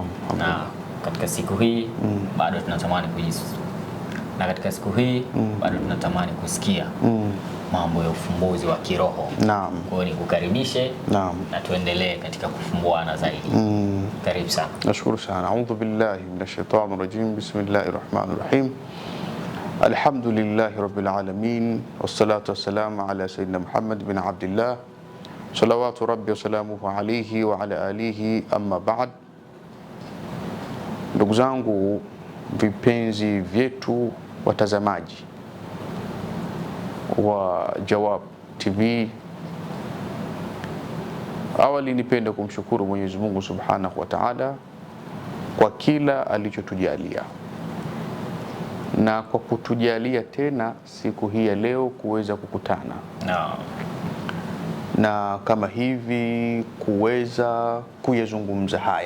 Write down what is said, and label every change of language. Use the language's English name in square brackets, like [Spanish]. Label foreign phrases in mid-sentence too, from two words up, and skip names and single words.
[Swahili] Na katika siku hii bado tunatamani na katika siku hii bado tunatamani kusikia mambo ya ufumbuzi wa kiroho. Naam. Kwa hiyo nikukaribishe na tuendelee katika kufumbuana zaidi. Karibu sana. Nashukuru sana. [Arabic] أعوذ بالله من الشيطان الرجيم. بسم الله الرحمن الرحيم. الحمد لله رب العالمين. والصلاة والسلام على سيدنا محمد بن عبد الله. صلوات ربي وسلامه عليه وعلى آله، أما بعد. [Swahili] Ndugu zangu vipenzi vyetu watazamaji wa Jawab TV, awali nipende kumshukuru Mwenyezi Mungu [Arabic] سبحانه وتعالى [Swahili] kwa kila alichotujalia na kwa kutujalia tena siku hii ya leo kuweza kukutana na kama hivi kuweza kuyazungumza haya.